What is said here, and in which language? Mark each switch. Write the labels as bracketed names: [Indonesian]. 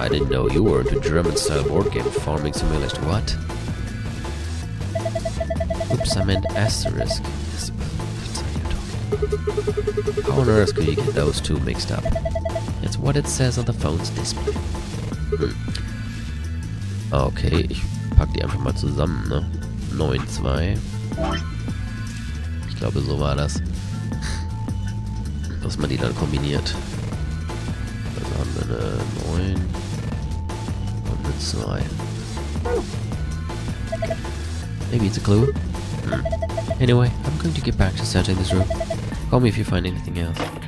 [English] I didn't know you were into German-style board game farming simulation. What? Oops, I meant asterisk. How on earth could you get those two mixed up? It's what it says on the phone's display. [German] Okay, ich pack die einfach mal zusammen, ne? 9-2. Ich glaube, so war das. Dass man die dann kombiniert. Also haben wir eine 9 und eine 2. [English] Maybe it's a clue. Anyway, I'm going to get back to searching this room. Call me if you find anything else.